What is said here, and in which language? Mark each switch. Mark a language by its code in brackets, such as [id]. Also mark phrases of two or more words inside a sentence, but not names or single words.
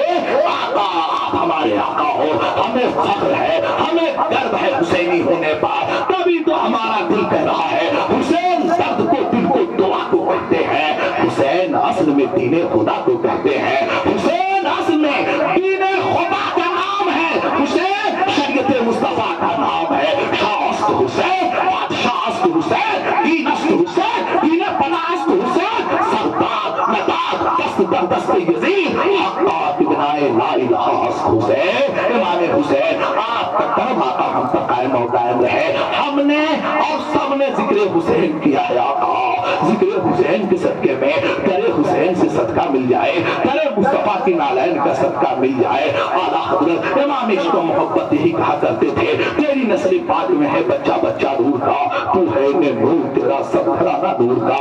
[ur] آقا آپ ہمارے آقا ہو، ہمیں فخر ہے، ہمیں گرو ہے حسینی ہونے پر، تبھی تو ہمارا دل کہہ رہا ہے حسین درد کو دل کو دعا کو کہتے ہیں، حسین اصل میں دین خدا کو کہتے ہیں، حسین اصل میں دین خدا کا نام ہے، حسین شریعت مصطفیٰ کا نام ہے، [fa] شاہ است حسین، بادشاہ است حسین، دین است حسین، دین پناہ است حسین، سردار ندار دست در دست یزید، حقا ابنائے لا الہ است حسین، [ur] امام حسین آپ کا کرم آقا ہم پر قائم و دائم رہے۔ ہم نے اور سب نے ذکر حسین کیا ہے آقا، ذکر حسین کے صدقے میں تیرے حسین سے صدقہ مل جائے، تیرے مصطفیٰ کی نالین کا صدقہ مل جائے۔ اعلیٰ حضرت امام عشق و محبت یہی کہا کرتے تھے تیری نسل پاک میں ہے بچہ بچہ نور کا، تو ہے نور تیرا سب گھرانہ نور کا۔